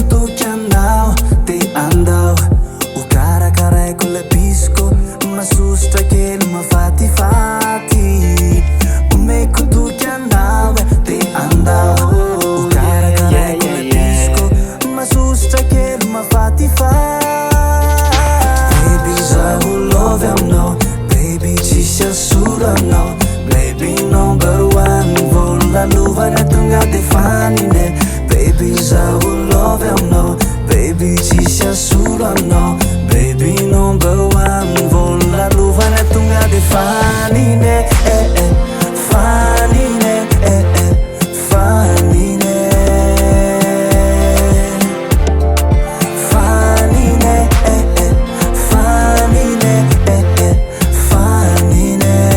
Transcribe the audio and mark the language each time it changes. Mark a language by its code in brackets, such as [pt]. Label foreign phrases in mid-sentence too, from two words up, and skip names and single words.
[mg] toky anao dia andao ho karakaraiko le pisiko masosotra kely mafatifaty omeko toky anao dia andao ho karakaraiko le pisiko masosotra kely mafatifaty baby zaho love aminao baby tsisy asolo anao [en] baby number one [mg] vao lalovana tonga dia fanine baby zaho love aminao baby tsisy asolo anao [en] baby number one [mg] vao lalovana tonga dia fanine fanine fanine fanine fanine fanine